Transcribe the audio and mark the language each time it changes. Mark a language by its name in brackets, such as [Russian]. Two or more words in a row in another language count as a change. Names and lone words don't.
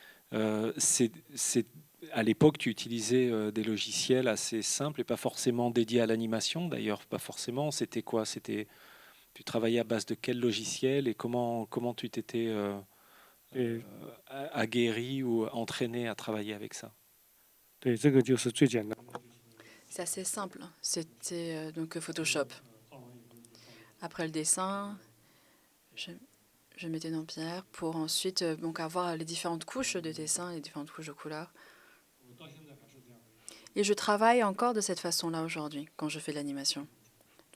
[French] À l'époque, tu utilisais des logiciels assez simples et pas forcément dédiés à l'animation. D'ailleurs, pas forcément. C'était quoi? Tu travaillais à base de quel logiciel et comment tu t'étais [Chinese] 对 [French] aguerri ou entraîné à travailler avec ça? [Chinese] 对，这个就是最简单。 [French] C'est assez simple, c'était donc Photoshop. Après le dessin, je, je mettais dans pierre pour ensuite donc avoir les différentes couches de dessin, les différentes couches de couleurs. Et je travaille encore de cette façon-là aujourd'hui, quand je fais de l'animation.